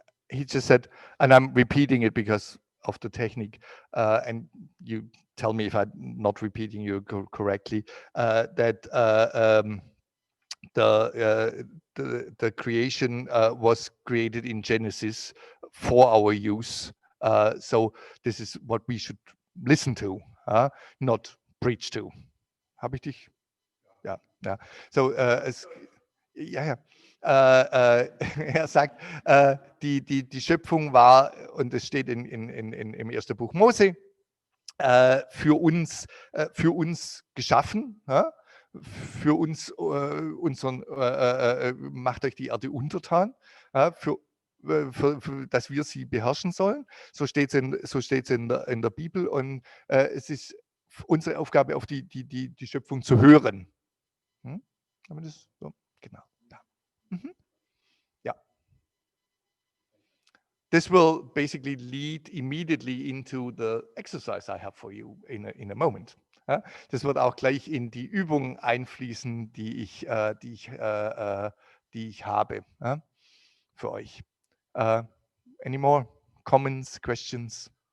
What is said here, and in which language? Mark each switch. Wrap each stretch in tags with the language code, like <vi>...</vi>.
<en>He just said, and I'm repeating it because of the technique, and you tell me if I'm not repeating you correctly, that the creation was created in Genesis for our use. So this is what we should listen to, not preach to.</en> <de>Habe ich dich? Ja, ja. So, ja. Er sagt, die Schöpfung war, und es steht im ersten Buch Mose, für uns geschaffen, ja? Für uns, macht euch die Erde untertan, ja? Dass wir sie beherrschen sollen. So steht es in der Bibel, und es ist unsere Aufgabe, auf die Schöpfung zu hören. Aber das so, genau. Ja. Ja.</de> <en>This will basically lead immediately into the exercise I have for you in a moment.</en> <de>Ja? Das wird auch gleich in die Übung einfließen, die ich habe, ja? Für euch.</de> <en>Any more comments, questions?</en>